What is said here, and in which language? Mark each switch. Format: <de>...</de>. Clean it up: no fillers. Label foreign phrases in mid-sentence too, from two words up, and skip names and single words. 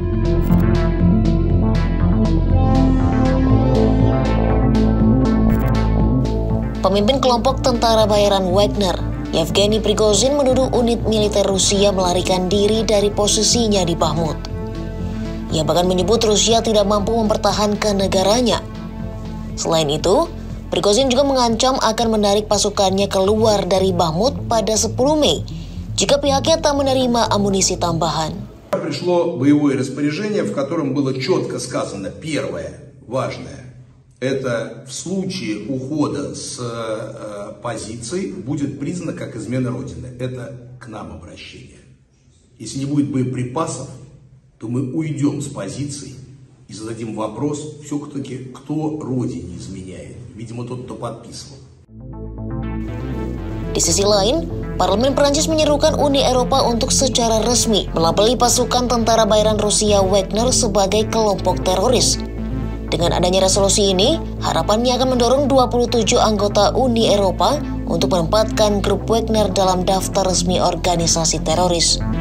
<id>Pemimpin kelompok tentara bayaran Wagner, Yevgeny Prigozhin, menuduh unit militer Rusia melarikan diri dari posisinya di Bakhmut. Ia bahkan menyebut Rusia tidak mampu mempertahankan negaranya. Selain itu, Prigozhin juga mengancam akan menarik pasukannya keluar dari Bakhmut pada 10 Mei jika pihaknya tak menerima amunisi tambahan.</id> <ru>Пришло боевое распоряжение, в котором было четко сказано: первое, важное. Это в случае ухода с позиций будет признано как измена Родины. Это к нам обращение. Если не будет боеприпасов, то мы уйдем с позиций и зададим вопрос, все-таки кто Родине изменяет. Видимо, тот, кто подписывал.</ru> <id>Di sisi lain, Parlemen Prancis menyerukan Uni Eropa untuk secara resmi melabeli pasukan tentara bayaran Rusia Wagner sebagai kelompok teroris. Dengan adanya resolusi ini, harapannya akan mendorong 27 anggota Uni Eropa untuk menempatkan grup Wagner dalam daftar resmi organisasi teroris.</id>